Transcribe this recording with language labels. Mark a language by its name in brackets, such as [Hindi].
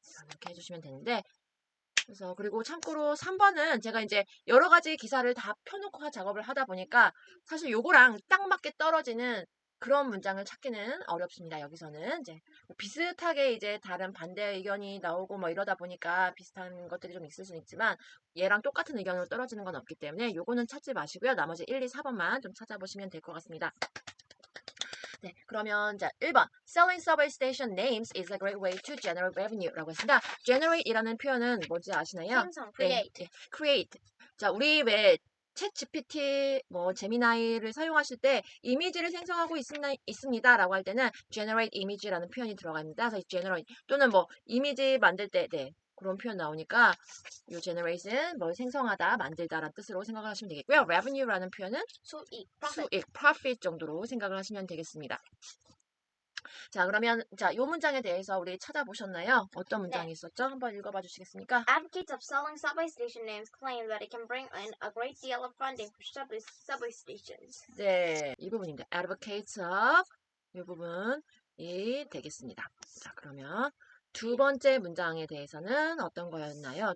[Korean] 이렇게 해주시면 되는데 그래서 그리고 참고로 3번은 제가 이제 여러 가지 기사를 다 펴놓고 작업을 하다 보니까 사실 요거랑 딱 맞게 떨어지는 그런 문장을 찾기는 어렵습니다. 여기서는 이제 비슷하게 이제 다른 반대 의견이 나오고 뭐 이러다 보니까 비슷한 것들이 좀 있을 수는 있지만 얘랑 똑같은 의견으로 떨어지는 건 없기 때문에 요거는 찾지 마시고요. 나머지 1, 2, 4번만 좀 찾아보시면 될 것 같습니다. 네, 그러면 자 1번 [English] Selling subway station names is a great way to generate revenue [Korean] 라고 했습니다. generate이라는 표현은 뭔지 아시나요? 생성, create. 네, create. 자, 우리 왜 챗 GPT, 뭐 제미나이를 사용하실 때 이미지를 생성하고 있습니다라고 할 때는 generate image라는 표현이 들어갑니다. 그래서 generate 또는 뭐 이미지 만들 때 그런 표현 나오니까 이 generate은 뭘 생성하다, 만들다라는 뜻으로 생각을 하시면 되겠고요. revenue라는 표현은 수익, profit 정도로 생각을 하시면 되겠습니다. 자, 그러면 자, 요 문장에 대해서 우리 찾아보셨나요? 어떤 문장이 있었죠? 한번 읽어봐 주시겠습니까? [English] Advocates of selling subway station names claim that it can bring in a great deal of funding for subway stations. [Korean] 네, 이 부분입니다. Advocates of 이 부분이 되겠습니다. 자, 그러면 두 번째 문장에 대해서는 어떤 거였나요?